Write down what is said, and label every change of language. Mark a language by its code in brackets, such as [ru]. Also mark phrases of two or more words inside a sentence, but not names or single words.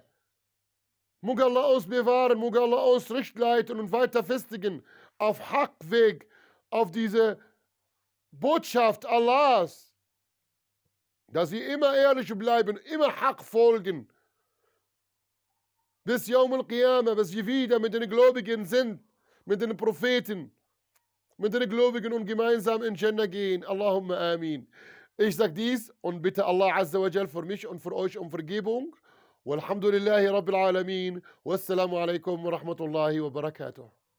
[de] Möge Allah uns bewahren, möge Allah uns recht leiten und weiter festigen auf Haqweg, auf diese Botschaft Allahs, dass wir immer ehrlich bleiben, immer Haq folgen, bis [ar] يوم القيامة, [de] bis wir wieder mit den Gläubigen sind, mit den Propheten, mit den Gläubigen und gemeinsam in Jannah gehen. [ar] اللهم آمين. [de] Ich sage dies und bitte [ar] الله عز وجل [de] für mich und für euch um Vergebung. [ar] والحمد لله رب العالمين. والسلام عليكم ورحمة الله وبركاته.